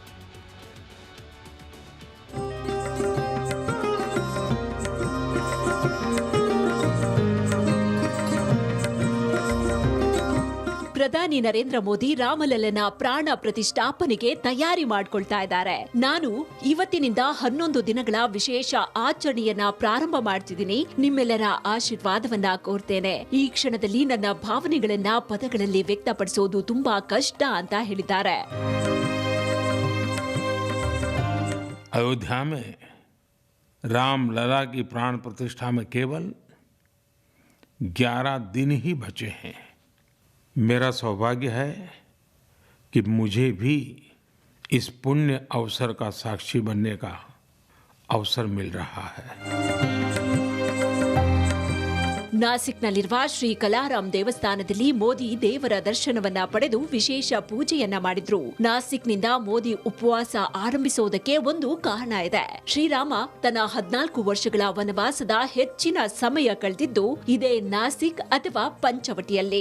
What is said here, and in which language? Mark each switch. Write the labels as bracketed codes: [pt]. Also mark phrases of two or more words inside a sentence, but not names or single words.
[kn] ಪ್ರಧಾನಿ ನರೇಂದ್ರ ಮೋದಿ ರಾಮಲಲ್ಲನ ಪ್ರಾಣ ಪ್ರತಿಷ್ಠಾಪನೆಗೆ ತಯಾರಿ ಮಾಡಿಕೊಳ್ತಾ ಇದ್ದಾರೆ. ನಾನು ಇವತ್ತಿನಿಂದ 11 ದಿನಗಳ ವಿಶೇಷ ಆಚರಣೆಯನ್ನ ಪ್ರಾರಂಭ ಮಾಡ್ತಿದ್ದೀನಿ. ನಿಮ್ಮೆಲ್ಲರ ಆಶೀರ್ವಾದವನ್ನ ಕೋರ್ತೇನೆ. ಈ ಕ್ಷಣದಲ್ಲಿ ನನ್ನ ಭಾವನೆಗಳನ್ನ ಪದಗಳಲ್ಲಿ ವ್ಯಕ್ತಪಡಿಸೋದು ತುಂಬಾ ಕಷ್ಟ ಅಂತ ಹೇಳಿದ್ದಾರೆ. [hi] अयोध्या में रामलला की प्राण प्रतिष्ठा में केवल 11 दिन ही बचे हैं. मेरा सौभाग्य है कि मुझे भी इस पुण्य अवसर का साक्षी बनने का अवसर मिल रहा है. [kn] ನಾಸಿಕ್ನಲ್ಲಿರುವ ಶ್ರೀ ಕಾಲಾರಾಮ್ ದೇವಸ್ಥಾನದಲ್ಲಿ ಮೋದಿ ದೇವರ ದರ್ಶನವನ್ನ ಪಡೆದು ವಿಶೇಷ ಪೂಜೆಯನ್ನ ಮಾಡಿದ್ರು. ನಾಸಿಕ್ನಿಂದ ಮೋದಿ ಉಪವಾಸ ಆರಂಭಿಸೋದಕ್ಕೆ ಒಂದು ಕಾರಣ ಇದೆ. ಶ್ರೀರಾಮ ತನ್ನ 14 ವರ್ಷಗಳ ವನವಾಸದ ಹೆಚ್ಚಿನ ಸಮಯ ಕಳೆದಿದ್ದು ಇದೇ ನಾಸಿಕ್ ಅಥವಾ ಪಂಚವಟಿಯಲ್ಲಿ.